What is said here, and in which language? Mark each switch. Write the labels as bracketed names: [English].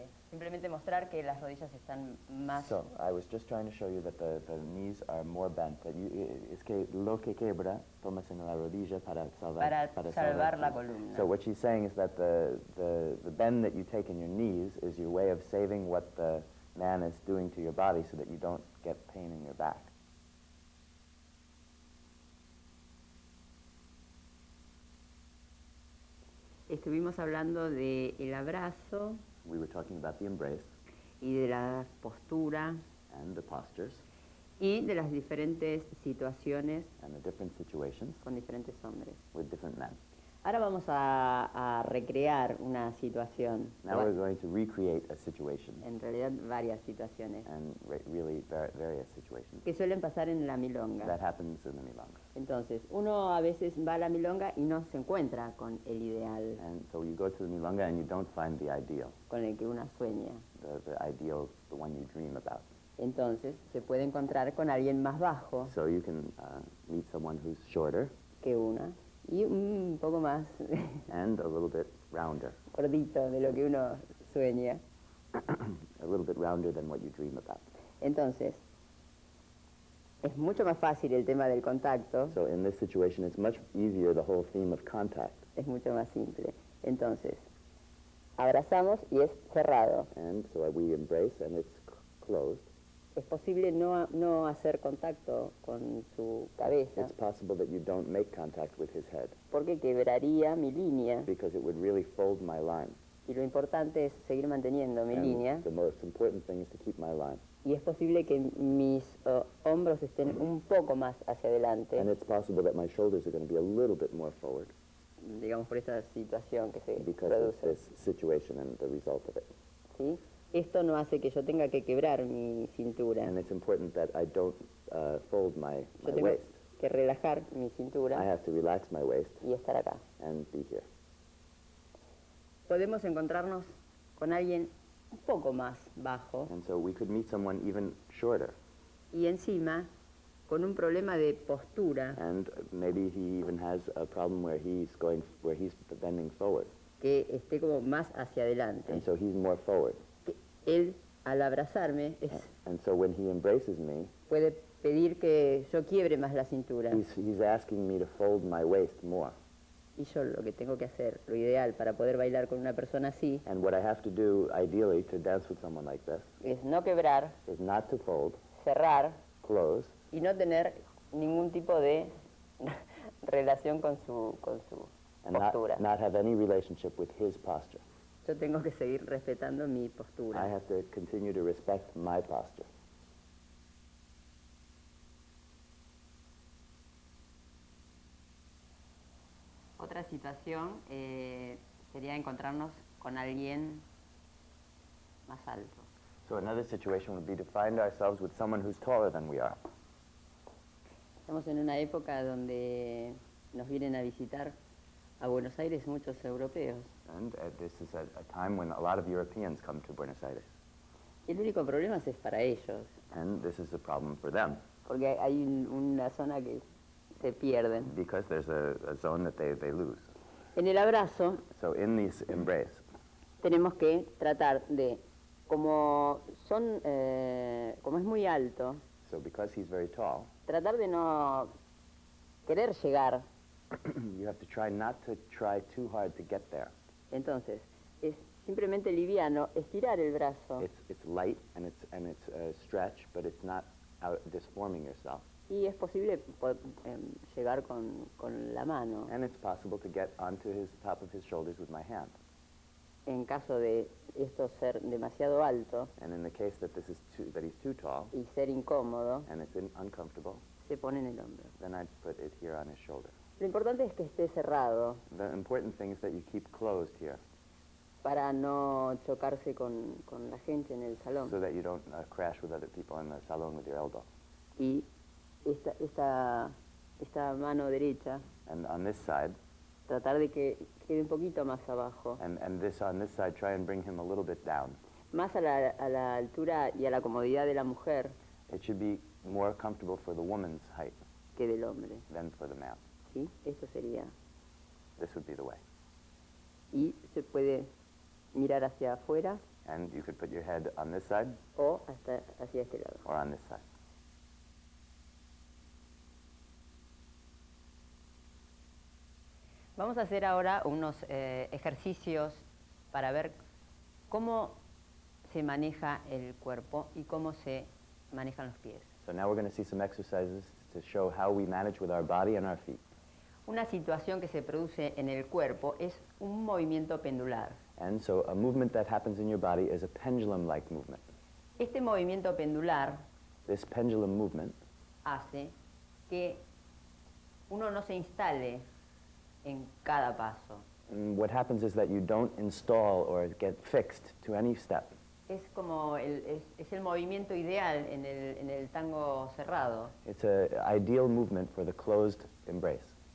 [Spanish] Simplemente mostrar que las rodillas están más... [English] So, I was just trying to show you that the knees are more bent. That [Spanish] es que lo que quebra, tomas en la rodilla para salvar la columna. [English] So what she's saying is that the bend that you take in your knees is your way of saving what the man is doing to your body so that you don't get pain in your back. [Spanish] Estuvimos hablando del abrazo [English] We were talking about the embrace [Spanish] y de la postura [English] and the postures [Spanish] y de las diferentes situaciones [English] and the different situations [Spanish] con diferentes hombres. [English] with different men. [Spanish] Ahora vamos a recrear una situación, [English] Now we're going to recreate a situation, [Spanish] en realidad varias situaciones, [English] and really various situations. [Spanish] que suelen pasar en la milonga. [English] That happens in the milonga. [Spanish] Entonces, uno a veces va a la milonga y no se encuentra con el ideal, [English] And so you go to the milonga and you don't find the ideal, [Spanish] con el que uno sueña. [English] the ideal, the one you dream about. [Spanish] Entonces, se puede encontrar con alguien más bajo [English] So you can meet someone who's shorter [Spanish] que una y un poco más [English] and a little bit rounder, [Spanish] gordito de lo que uno sueña. [English] a little bit rounder than what you dream about. [Spanish] Entonces, es mucho más fácil el tema del contacto, [English] So in this situation, it's much easier, the whole theme of contact. [Spanish] es mucho más simple. Entonces, abrazamos y es cerrado. [English] And so we embrace and it's closed. [Spanish] Es posible no hacer contacto con su cabeza, [English] It's possible that you don't make contact with his head [Spanish] porque quebraría mi línea. [English] because it would really fold my line. [Spanish] Y lo importante es seguir manteniendo mi [English] And [Spanish] línea. [English] the most important thing is to keep my line. [Spanish] Y es posible que mis hombros estén un poco más hacia adelante, [English] And it's possible that my shoulders are going to be a little bit more forward [Spanish] digamos por esta situación que se [English] because of [Spanish] produce. [English] this situation and the result of it. [Spanish] ¿Sí? Esto no hace que yo tenga que quebrar mi cintura. [English] And it's important that I don't fold my [Spanish] Yo tengo [English] waist. [Spanish] que relajar mi [English] I [Spanish] cintura [English] have to relax my waist [Spanish] y estar acá. [English] and be here. [Spanish] Podemos encontrarnos con alguien un poco más bajo [English] And so we could meet someone even shorter, [Spanish] y encima con un problema de postura [English] and maybe he even has a problem where he's bending forward, [Spanish] que esté como más hacia adelante. [English] and so he's more forward. [Spanish] Que él, al abrazarme, [English] And so when he embraces me, [Spanish] puede pedir que yo quiebre más la cintura. [English] he's asking me to fold my waist more. [Spanish] Y yo lo que tengo que hacer, lo ideal para poder bailar con una persona así, [English] And what I have to do, ideally, to dance with someone like this, [Spanish] es no quebrar, [English] is not to fold, [Spanish] cerrar [English] close, [Spanish] y no tener ningún tipo de relación con su [English] and [Spanish] postura. [English] not have any relationship with his posture. [Spanish] Yo tengo que seguir respetando mi [English] I [Spanish] postura. [English] have to continue to respect my posture. [Spanish] Otra situación sería encontrarnos con alguien más alto. [English] So another situation would be to find ourselves with someone who's taller than we are. [Spanish] Estamos en una época donde nos vienen a visitar a Buenos Aires muchos europeos. [English] And this is a time when a lot of Europeans come to Buenos Aires. [Spanish] Y el único problema es para ellos, [English] And this is a problem for them, [Spanish] porque hay una zona que se pierden. [English] because there's a zone that they lose. [Spanish] En el abrazo [English] So in this embrace, [Spanish] tenemos que tratar de, como es muy alto, [English] so because he's very tall, [Spanish] tratar de no querer llegar [English] You have to try not to try too hard to get there. [Spanish] Entonces, es simplemente liviano, estirar el brazo. [English] It's light and it's a stretch, but it's not out disforming yourself. [Spanish] Y es posible llegar con la mano. [English] And it's possible to get onto his top of his shoulders with my hand. [Spanish] En caso de esto ser demasiado alto [English] And in the case that this is that he's too tall [Spanish] y ser incómodo, [English] and it's uncomfortable, [Spanish] se pone en el hombro. [English] then I'd put it here on his shoulder. [Spanish] Lo importante es que esté cerrado [English] The important thing is that you keep closed here [Spanish] para no chocarse con la gente en el salón. [English] so that you don't crash with other people in the salon with your elbow. [Spanish] Y esta mano derecha, [English] And on this side, [Spanish] tratar de que quede un poquito más abajo, [English] and this on this side, try and bring him a little bit down. [Spanish] más a la altura y a la comodidad de la mujer [English] It should be more comfortable for the woman's height [Spanish] que del hombre. [English] than for the man. [Spanish] ¿Sí? Esto sería. [English] This would be the way. [Spanish] Y se puede mirar hacia afuera [English] And you could put your head on this side [Spanish] o hasta hacia este lado. [English] or on this side. [Spanish] Vamos a hacer ahora unos ejercicios para ver cómo se maneja el cuerpo y cómo se manejan los pies. [English] So now we're going to see some exercises to show how we manage with our body and our feet. [Spanish] Una situación que se produce en el cuerpo es un movimiento pendular. [English] And so a movement that happens in your body is a pendulum-like movement. [Spanish] Este movimiento pendular [English] This pendulum movement [Spanish] hace que uno no se instale en cada paso. [English] what happens is that you don't install or get fixed to any step. [Spanish] Es como es el movimiento ideal en el tango cerrado. [English] It's an ideal movement for the closed embrace